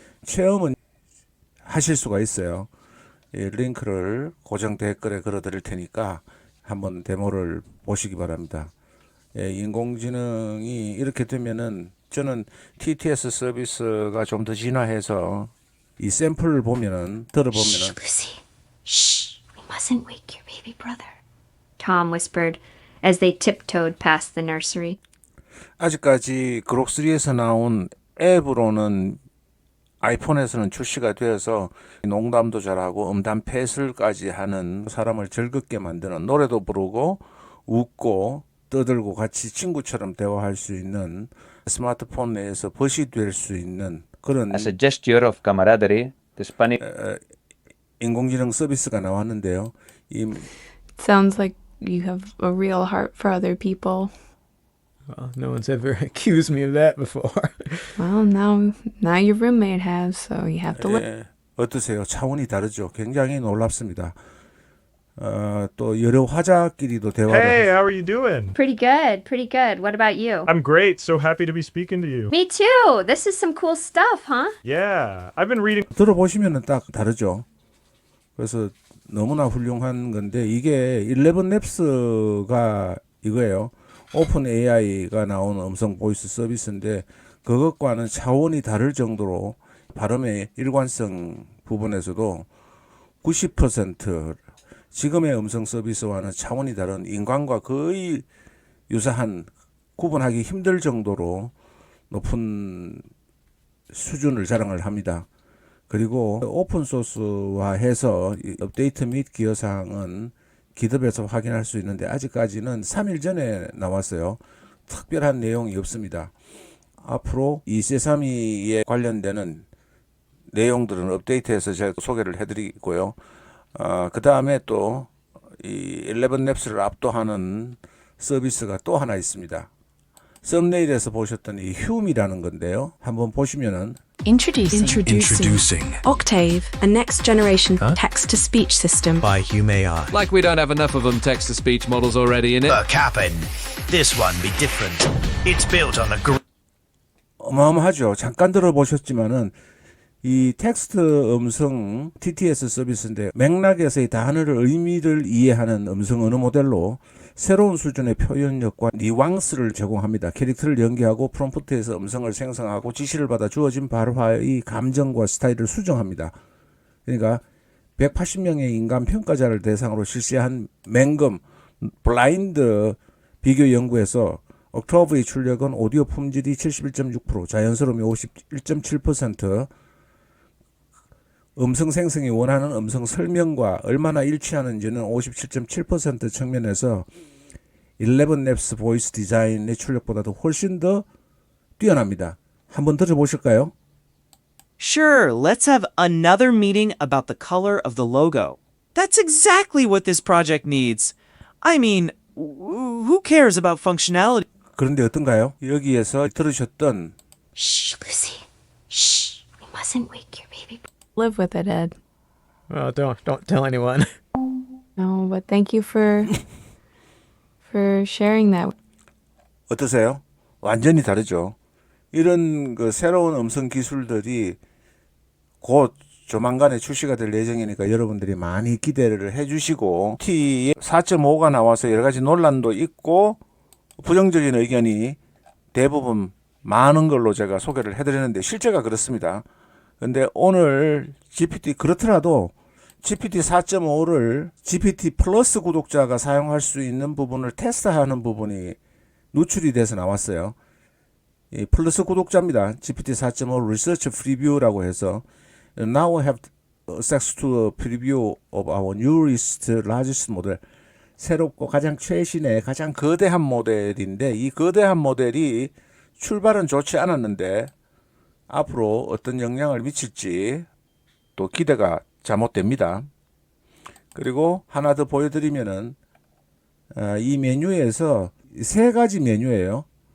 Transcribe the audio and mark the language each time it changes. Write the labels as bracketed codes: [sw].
[ko] 체험은 하실 수가 있어요. 이 링크를 고정 댓글에 걸어 드릴 테니까 한번 데모를 보시기 바랍니다. 인공지능이 이렇게 되면은 저는 TTS 서비스가 좀 더 진화해서 이 샘플을 보면은 들어보면은 [en] Lucy. Shh. We mustn't wake your baby brother. Tom whispered as they tiptoed past the nursery. [ko] 아직까지 그록3에서 나온 앱으로는 아이폰에서는 출시가 되어서 농담도 잘하고 음담 패슬까지 하는 사람을 즐겁게 만드는 노래도 부르고 웃고 떠들고 같이 친구처럼 대화할 수 있는 스마트폰 내에서 벗이 될 수 있는 그런 [en] As a gesture of camaraderie, the Spanish [ko] 인공지능 서비스가 나왔는데요. 이 [en] Sounds like you have a real heart for other people. Well, no one's ever accused me of that before. Well, now your roommate has, so you have to live. [ko] 어떠세요? 차원이 다르죠. 굉장히 놀랍습니다. 또 여러 화자끼리도 대화를 [en] Hey, how are you doing? Pretty good, pretty good. What about you? I'm great. So happy to be speaking to you. Me too. This is some cool stuff, huh? Yeah, I've been reading. [ko] 들어보시면은 딱 다르죠. 그래서 너무나 훌륭한 건데 이게 11랩스가 이거예요. 오픈 AI가 나온 음성 보이스 서비스인데 그것과는 차원이 다를 정도로 발음의 일관성 부분에서도 90% 지금의 음성 서비스와는 차원이 다른 인간과 거의 유사한 구분하기 힘들 정도로 높은 수준을 자랑을 합니다. 그리고 오픈 소스화 해서 업데이트 및 기여사항은 기덥에서 확인할 수 있는데 아직까지는 3일 전에 나왔어요. 특별한 내용이 없습니다. 앞으로 이 세사미에 관련되는 내용들은 업데이트해서 제가 소개를 해드리고요. 그 다음에 또 이 11랩스를 압도하는 서비스가 또 하나 있습니다. 썸네일에서 보셨던 이 흉이라는 건데요. 한번 보시면은 [en] Introducing Octave, a next generation text to speech system. by Hume AI. Like we don't have enough of them text-to-speech models already in it. Cap'n, this one be different. It's built on a [ko] 어마어마하죠. 잠깐 들어보셨지만은 이 텍스트 음성 TTS 서비스인데 맥락에서의 단어를 의미를 이해하는 음성 언어 모델로 새로운 수준의 표현력과 뉘앙스를 제공합니다. 캐릭터를 연기하고 프롬프트에서 음성을 생성하고 지시를 받아 주어진 발화의 감정과 스타일을 수정합니다. 그러니까 180명의 인간 평가자를 대상으로 실시한 맹금 블라인드 비교 연구에서 옥토브의 출력은 오디오 품질이 71.6%, 자연스러움이 51.7%, 음성 생성이 원하는 음성 설명과 얼마나 일치하는지는 57.7% 측면에서 11랩스 보이스 디자인의 출력보다도 훨씬 더 뛰어납니다. 한번 들어보실까요? [en] Sure, let's have another meeting about the color of the logo. That's exactly what this project needs. I mean, who cares about functionality? [ko] 그런데 어떤가요? 여기에서 들으셨던 [en] Shh, Lucy. Shh. We mustn't wake your baby. Live with it, Ed. Oh, don't tell anyone. No, but thank you for sharing that. [ko] 어떠세요? 완전히 다르죠. 이런 그 새로운 음성 기술들이 곧 조만간에 출시가 될 예정이니까 여러분들이 많이 기대를 해주시고, T 4.5가 나와서 여러 가지 논란도 있고 부정적인 의견이 대부분 많은 걸로 제가 소개를 해드렸는데 실제가 그렇습니다. 근데 오늘 GPT 그렇더라도 GPT 4.5를 GPT 플러스 구독자가 사용할 수 있는 부분을 테스트하는 부분이 노출이 돼서 나왔어요. 이 플러스 구독자입니다. [en] GPT 4.5 [ko] 리서치 프리뷰라고 해서 [en] Now we have access to a preview of our newest largest model. [ko] 새롭고 가장 최신의 가장 거대한 모델인데, 이 거대한 모델이 출발은 좋지 않았는데 앞으로 어떤 영향을 미칠지 또 기대가 잘못됩니다. 그리고 하나 더 보여드리면은 이 메뉴에서 세 가지 메뉴예요.